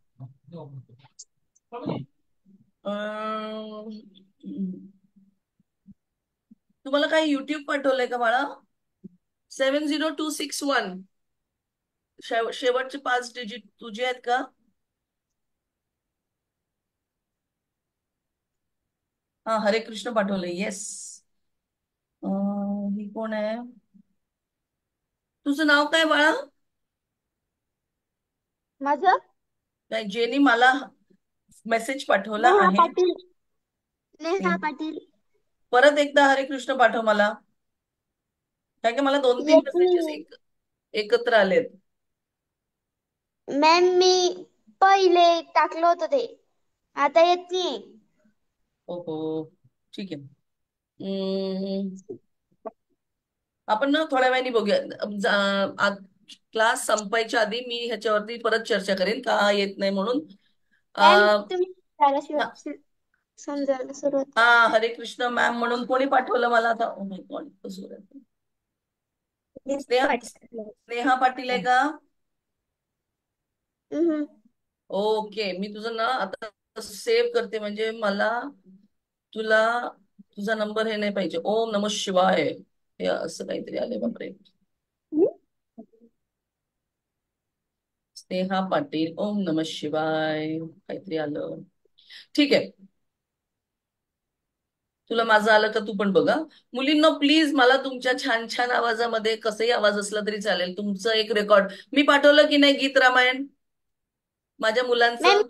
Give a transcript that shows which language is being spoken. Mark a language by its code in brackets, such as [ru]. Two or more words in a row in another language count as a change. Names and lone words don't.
[mr] अं, तुम्हाला काही युट्यूब पाठवलंय का बाळा? 70261. शेवटचे 5 डिजिट तुझे आहेत का? हा, हरे कृष्ण पाठवलंय. येस. ही कोण आहे? तुझं नाव काय बाळा? माझं काय जेनी मला मेसेज पाठवला नेहा आहे. पाटील. नेहा स्नेह. पाटील. परत एकदा हरे कृष्ण पाठव मला. कारण की मला 2-3 येते. मेसेजेस एकत्र आलेत. मॅम मी पहिले टाकलं होतं ते. आता येत नाही. ओहो. ठीक आहे. आपण ना थोड्या वेळाने बघूया. क्लास संपायच्या आधी मी ह्याच्यावरती परत चर्चा करेन का येत नाही म्हणून. मॅम अं, तुम्ही सांगायला हा. समजायला सुरुवात. हा, हरे कृष्ण मॅम म्हणून कोणी पाठवलं मला आता? [en] oh my god. [mr] स्नेहा स्नेहा पाटील आहे का? हम्म. ओके, मी तुझं ना आता सेव्ह करते, म्हणजे मला तुला तुझा नंबर हे नाही पाहिजे. [sa] ओम नमः शिवाय. [mr] हे असं काहीतरी आले बापरे. स्नेहा पाटील, [sa] ओम नमः शिवाय [mr] काहीतरी आलं. ठीक आहे. तुला माझं आलं का तू पण बघा. मुलींनो प्लीज, मला तुमच्या छान छान आवाजामध्ये कसंही आवाज असला तरी चालेल, तुमचं एक रेकॉर्ड मी पाठवलं की नाही, गीत रामायण माझ्या मॅम मुलांचं.